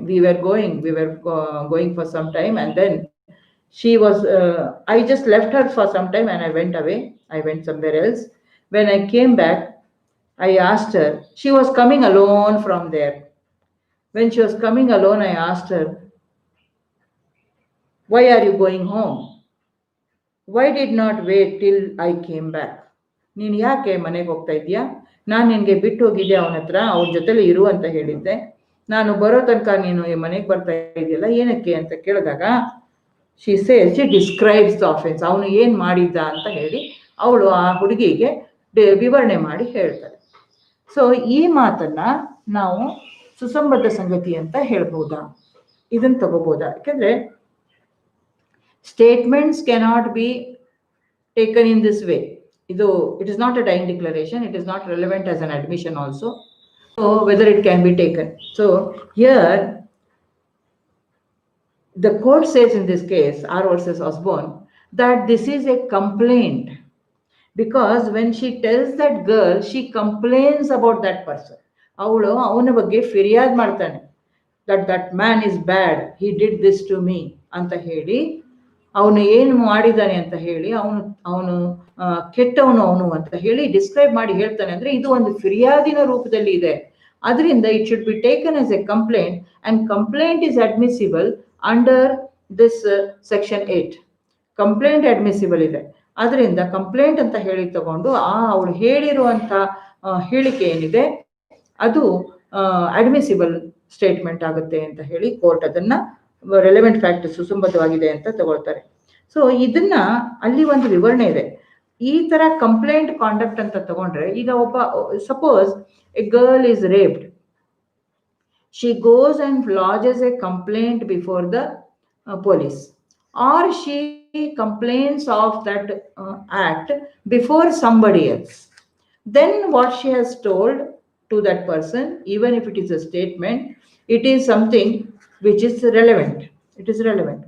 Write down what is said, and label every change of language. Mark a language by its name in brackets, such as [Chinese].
[English] We were going for some time, and then she was I just left her for some time and I went away. I went somewhere else. When I came back, I asked her, she was coming alone from there. When she was coming alone, I asked her, why are you going home, why did not wait till I came back, [Kannada] ನೀನು ಯಾಕೆ ಮನೆಗೆ ಹೋಗ್ತಾ ಇದೆಯಾ, ನಾನು ನಿನಗೆ ಬಿಟ್ಟು ಹೋಗಿದ್ದೆ ಅವನ ಹತ್ರ, ಅವ್ರ ಜೊತೆಲಿ ಇರು ಅಂತ ಹೇಳಿದ್ದೆ, ನಾನು ಬರೋ ತನಕ ನೀನು ಮನೆಗೆ ಬರ್ತಾ ಇದೆಯಲ್ಲ ಏನಕ್ಕೆ ಅಂತ ಕೇಳಿದಾಗ [English] she describes the offence, [Kannada] ಅವನು ಏನು ಮಾಡಿದ್ದ ಅಂತ ಹೇಳಿ ಅವಳು ಆ ಹುಡುಗಿಗೆ ವಿವರಣೆ ಮಾಡಿ ಹೇಳ್ತಾರೆ. ಸೊ ಈ ಮಾತನ್ನ ನಾವು ಸುಸಂಬದ್ಧ ಸಂಗತಿ ಅಂತ ಹೇಳ್ಬೋದಾ, ಇದನ್ನು ತಗೋಬೋದಾ? ಯಾಕೆಂದ್ರೆ [English] Statements cannot be taken in this way. [Kannada] ಇದು [English] It is not a dying declaration, it is not relevant as an admission also. So whether it can be taken. So here the court says in this case, R versus Osborne, that this is a complaint, because when she tells that girl, she complains about that person. [Kannada] ಅವಳು ಅವನ ಬಗ್ಗೆ ಫಿರ್ಯಾದ್ ಮಾಡ್ತಾನೆ, [English] that man is bad, he did this to me [Kannada] ಅಂತ ಹೇಳಿ, ಅವನು ಏನು ಮಾಡಿದ್ದಾನೆ ಅಂತ ಹೇಳಿ, ಅವನು ಕೆಟ್ಟವನು ಅವನು ಅಂತ ಹೇಳಿ ಡಿಸ್ಕ್ರೈಬ್ ಮಾಡಿ ಹೇಳ್ತಾನೆ. ಅಂದ್ರೆ ಇದು ಒಂದು ಫಿರ್ಯಾದಿನ ರೂಪದಲ್ಲಿ ಇದೆ. ಅದರಿಂದ [English] It should be taken as a complaint, and complaint is admissible under this section 8. [Kannada] Complaint admissible ಇದೆ. ಅದರಿಂದ ಕಂಪ್ಲೇಂಟ್ ಅಂತ ಹೇಳಿ ತಗೊಂಡು ಅವಳು ಹೇಳಿರುವಂತ ಹೇಳಿಕೆ ಏನಿದೆ ಅದು ಅಡ್ಮಿಸಿಬಲ್ ಸ್ಟೇಟ್ಮೆಂಟ್ ಆಗುತ್ತೆ ಅಂತ ಹೇಳಿ ಕೋರ್ಟ್ ಅದನ್ನ ರೆಲೆವೆಂಟ್ ಫ್ಯಾಕ್ಟ್ ಸುಸಂಬದ್ಧವಾಗಿದೆ ಅಂತ ತಗೊಳ್ತಾರೆ. ಸೊ ಇದನ್ನ ಅಲ್ಲಿ ಒಂದು ವಿವರಣೆ ಇದೆ. ಈ ತರ ಕಂಪ್ಲೇಂಟ್ ಕಾಂಡಕ್ಟ್ ಅಂತ ತಗೊಂಡ್ರೆ, ಈಗ ಒಬ್ಬ [English] Suppose a girl is raped, she goes and lodges a complaint before the police, or she complains of that act before somebody else, then what she has told to that person, even if it is a statement, it is something which is relevant. It is relevant.